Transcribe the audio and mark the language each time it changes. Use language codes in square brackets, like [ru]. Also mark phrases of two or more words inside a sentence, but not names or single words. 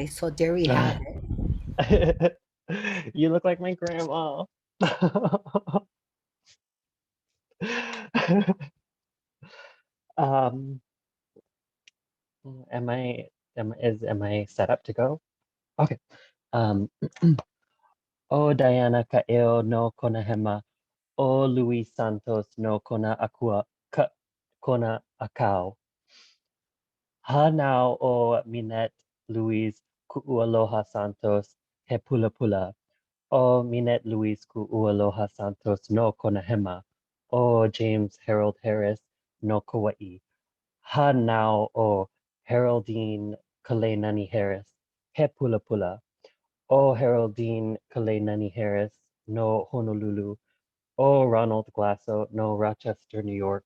[en] So there we have it. You look like my grandma. um, am I set up to go? Okay. [haw] Um, O Diana Ka'eo no Konahema, O Luis Santos no Kona Akua Kona Akau. Ha now o Minette Luis Ku'ualoha Santos, he pula pula. O Minette Louise Ku'ualoha Santos no Konahema. O James Harold Harris no Kauai. Ha now o Haroldine Kalenani Harris. He pula pula. O Haroldine Kalenani Harris no Honolulu. O Ronald Glasso no Rochester, New York.